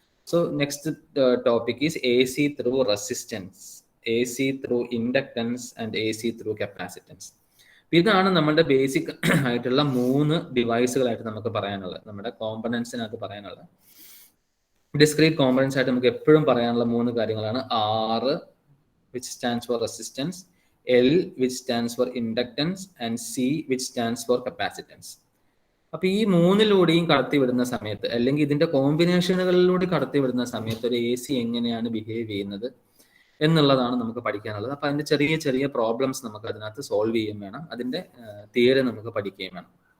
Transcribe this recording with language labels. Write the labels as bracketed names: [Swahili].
[English] So next topic is AC through resistance, AC through inductance and AC through capacitance. [Malayalam] ഇതാണ് നമ്മുടെ basic ആയിട്ടുള്ള 3 ഡിവൈസുകളായിട്ട് നമുക്ക് പറയാനുള്ളത്, നമ്മുടെ കോമ്പണൻസിനകത്ത് പറയാനുള്ളത്. ഡിസ്ക്രീറ്റ് കോമ്പണൻസ് ആയിട്ട് നമുക്ക് എപ്പോഴും പറയാനുള്ള 3 കാര്യങ്ങളാണ്. [English] R, which stands for resistance, L, which stands for inductance, and C, which stands for capacitance. [Malayalam] അപ്പൊ ഈ 3ലൂടെയും കടത്തി വിടുന്ന സമയത്ത്, അല്ലെങ്കിൽ ഇതിന്റെ കോമ്പിനേഷനുകളിലൂടെ കടത്തി വിടുന്ന സമയത്ത് ഒരു AC എങ്ങനെയാണ് ബിഹേവ് ചെയ്യുന്നത് എന്നുള്ളതാണ് നമുക്ക് പഠിക്കാനുള്ളത്. അപ്പൊ അതിന്റെ ചെറിയ ചെറിയ പ്രോബ്ലംസ് നമുക്ക് അതിനകത്ത് സോൾവ് ചെയ്യുകയും വേണം, അതിന്റെ തിയറി നമുക്ക് പഠിക്കുകയും വേണം.